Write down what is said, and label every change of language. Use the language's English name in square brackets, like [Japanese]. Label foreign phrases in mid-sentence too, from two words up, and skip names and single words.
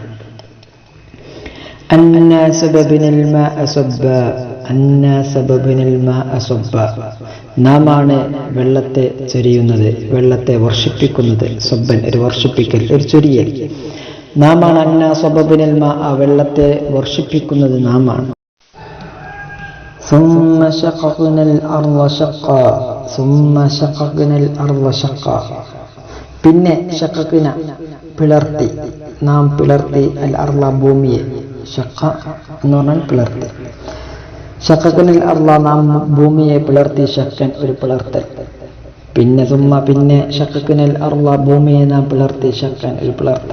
[Arabic] أنا صببنا الماء صبا [Malayalam] നാമാണ് വെള്ളത്തെ ചൊരിയുന്നത്, വെള്ളത്തെ വർഷിപ്പിക്കുന്നത്. സബ്ബൻ ഒരു വർഷിപ്പിക്കൽ, ഒരു ചൊരിയൽ. നാമാണ് [Arabic] أنا صببنا الماء [Malayalam] വെള്ളത്തെ വർഷിപ്പിക്കുന്നത് നാമാണ്. [Arabic] ثم شققنا الأرض شقا [Malayalam] പിന്നെ ഷഖഖ്ന പിളർത്തി, നാം പിളർത്തി [Arabic] الأرض [Malayalam] ഭൂമിയെ. ഷഖ എന്ന് പറഞ്ഞാൽ പിളർത്തി. [Arabic] شققنا الأرض [Malayalam] നാം ഭൂമിയെ പിളർത്തി, ഷഖൻ ഒരു പിളർത്തൽ. പിന്നെ പിന്നെ [Arabic] شققنا الأرض [Malayalam] ഭൂമിയെ നാം പിളർത്തി, ഷഖൻ ഒരു പിളർത്തൽ.